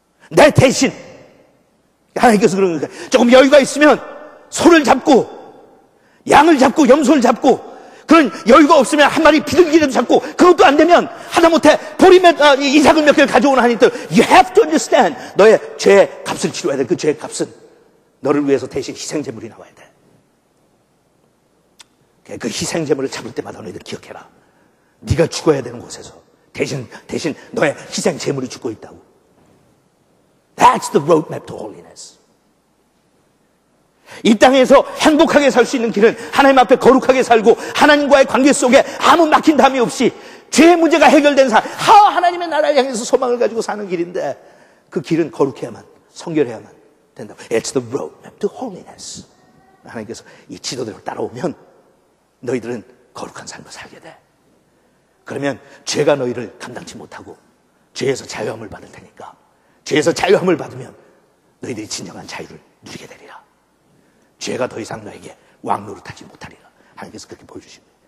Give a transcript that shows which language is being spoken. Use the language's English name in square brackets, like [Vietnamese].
[Korean] 내 대신 하나님께서 그런 거니까 조금 여유가 있으면 소를 잡고 양을 잡고 염소를 잡고 그런 여유가 없으면 한 마리 비둘기라도 잡고 그것도 안 되면 하다못해 이삭을 몇 개를 가져오는 하나님들 [English] You have to understand. [Korean] 너의 죄의 값을 치러야 돼. 그 죄의 값은 너를 위해서 대신 희생제물이 나와야 돼. 그 희생제물을 잡을 때마다 너희들 기억해라. 네가 죽어야 되는 곳에서 대신 너의 희생제물이 죽고 있다고. [English] That's the roadmap to holiness. [Korean] 이 땅에서 행복하게 살 수 있는 길은 하나님 앞에 거룩하게 살고 하나님과의 관계 속에 아무 막힌 담이 없이 죄의 문제가 해결된 하나님의 나라를 향해서 소망을 가지고 사는 길인데 그 길은 거룩해야만 성결해야만 된다고. [English] It's the roadmap to holiness. [Korean] 하나님께서 이 지도대로 따라오면 너희들은 거룩한 삶을 살게 돼. 그러면 죄가 너희를 감당치 못하고 죄에서 자유함을 받을 테니까 죄에서 자유함을 받으면 너희들이 진정한 자유를 누리게 되리라. 죄가 더 이상 너에게 왕노릇하지 못하리라. 하나님께서 그렇게 보여주신 거예요.